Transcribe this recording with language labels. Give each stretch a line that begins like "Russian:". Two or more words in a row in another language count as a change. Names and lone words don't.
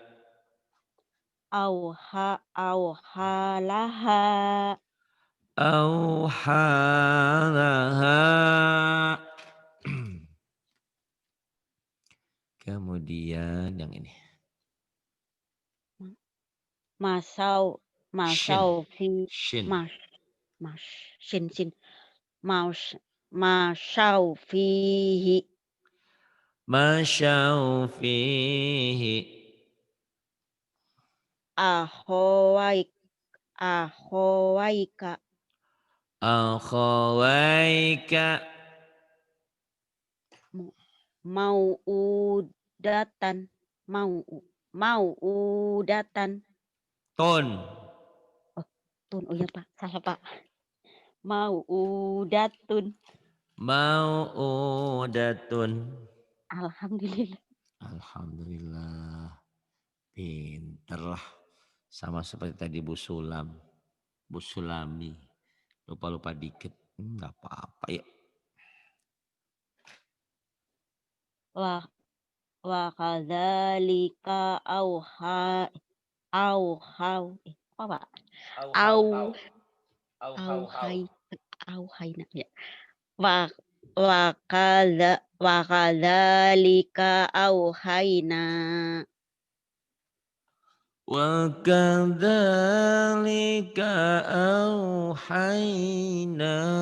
Arabic: auhalaha, Auhalaha.
Indonesian: Kemudian yang ini.
Arabic: masau, Shin. masau fi, Shin. مس، مس، سين، مس، مشوا فيه, مشوا فيه. أخويك، أخويك, Akhawaika. موعودة، مو، موعودة, Tun. oh, tun,
Indonesian: oh ya Pak, salah Pak, mauudatun,
Arabic: Mau'udatun. الحمد لله.
Indonesian: Alhamdulillah. Pinter lah. Sama seperti tadi Bu Sulam. Bu Sulami. Lupa-lupa dikit. Nggak apa-apa ya.
Arabic: و وكذلك أوحوا
Indonesian: apa Pak?
Arabic: Au hau hau. Au Au hau hau. أوحي أوحينا يا. و وكذلك أوحينا وكذلك أوحينا.